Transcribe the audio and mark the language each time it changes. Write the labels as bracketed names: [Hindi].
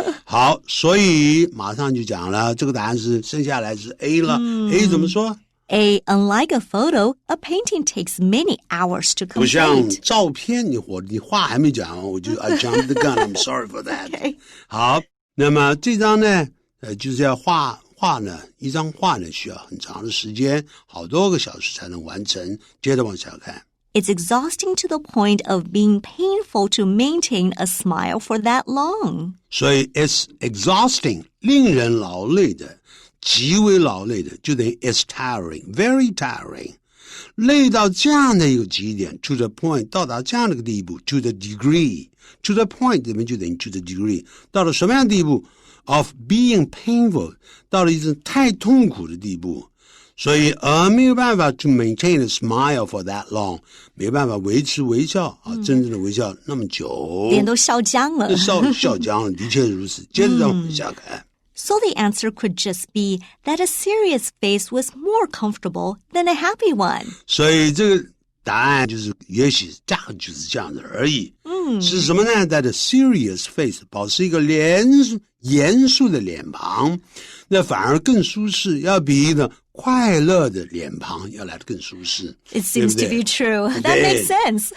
[Chinese] 好，所以马上就讲了，这个答案是剩下来是 A 了。 A 怎么说？ [English] A, unlike a photo, a painting takes many hours to [Chinese] 不像 [English] complete. [Chinese] 照片，你话还没讲完，我就 [English] I jumped the gun. I'm sorry for that. Okay. [Chinese] 好，那么这张呢，就是要画呢，一张画呢需要很长的时间，好多个小时才能完成。接着往下看。 [English] It's exhausting to the point of being painful to maintain a smile for that long. [Chinese] 所以 [English] it's exhausting [Chinese] 令人劳累的，极为劳累的，就等于 [English] it's tiring, very tiring. [Chinese] 累到这样的一个极点 to the point 到达这样的一个地步 [English] to the degree to the point [Chinese] 这边就等于 to the degree 到了什么样的地步 [English] of being painful [Chinese] 到了一种太痛苦的地步，所以没有办法 [English] to maintain a smile for that long [Chinese] 没有办法维持微笑真正的微笑那么久，脸都笑僵了。笑僵了，的确如此。接着让我们下看。 [English] So the answer could just be that a serious face was more comfortable than a happy one. [Chinese] 所以这个答案就是也许价格就是这样子而已。是什么呢？ [English] That a serious face [Chinese] 保持一个严肃的脸庞，那反而更舒适，要比一个快乐的脸庞要来得更舒适。 [English] It seems to be true. That makes sense.